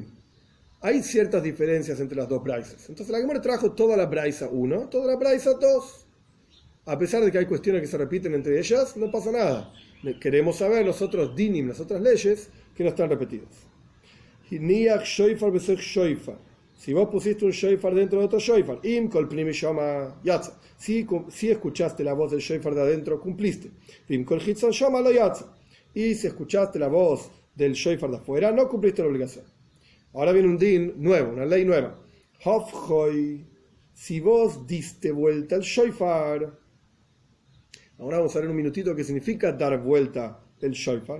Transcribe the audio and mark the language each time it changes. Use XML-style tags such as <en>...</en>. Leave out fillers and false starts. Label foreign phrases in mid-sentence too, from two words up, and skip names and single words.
<es>Hay ciertas diferencias entre las 2 braises. Entonces la Gemara trajo toda la braisa 1, toda la braisa 2. A pesar de que hay cuestiones que se repiten entre ellas, no pasa nada. Queremos saber los otros dinim, las otras leyes que no están repetidas. Si vos pusiste un shofar dentro de otro shofar,</es> <he>im kol pnimi shama yatsa.</he> <es>Si escuchaste la voz del shofar de adentro, cumpliste.</es> <he>Im kol hitzon shama lo yatsa.</he> <es>Y si escuchaste la voz del shofar de afuera, no cumpliste la obligación. Ahora viene un din nuevo, una ley nueva. Hofhoi, si vos diste vuelta al shofar. Ahora vamos a ver en un minutito qué significa dar vuelta el shofar.</es>